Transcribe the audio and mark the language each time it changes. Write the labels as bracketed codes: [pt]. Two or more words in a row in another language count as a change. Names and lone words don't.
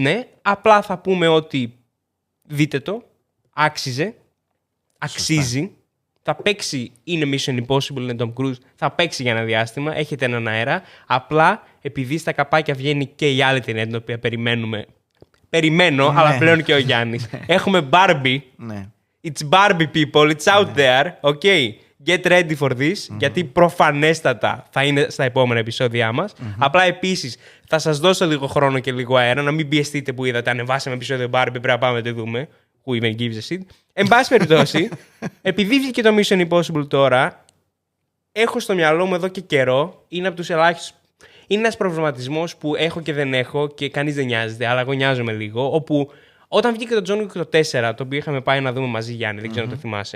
[el] Ναι, απλά θα πούμε ότι δείτε το, άξιζε, αξίζει. Σωστά. Θα παίξει, είναι Mission Impossible, είναι Tom Cruise, θα παίξει για ένα διάστημα, έχετε έναν αέρα. Απλά, επειδή στα καπάκια βγαίνει και η άλλη ταινία την οποία περιμένω, αλλά πλέον και ο Γιάννης. Έχουμε Barbie. Ναι. [en] It's Barbie people, it's out there, okay. get ready for this, [el] γιατί προφανέστατα θα είναι στα επόμενα επεισόδια μας. Απλά επίσης θα σας δώσω λίγο χρόνο και λίγο αέρα, να μην πιεστείτε που είδατε. Ανεβάσαμε επεισόδιο Barbie, πρέπει να πάμε να το δούμε. [en] Who even gives a shit. [el] Εν πάση περιπτώσει, επειδή βγήκε το Mission Impossible τώρα, έχω στο μυαλό μου εδώ και καιρό, είναι από τους ελάχιστους. Είναι ένας προβληματισμός που έχω και δεν έχω και κανείς δεν νοιάζεται, αλλά εγώ νοιάζομαι λίγο. Όπου όταν βγήκε το John Wick το 4, το οποίο είχαμε πάει να δούμε μαζί, Γιάννη, δεν ξέρω αν το θυμάσαι.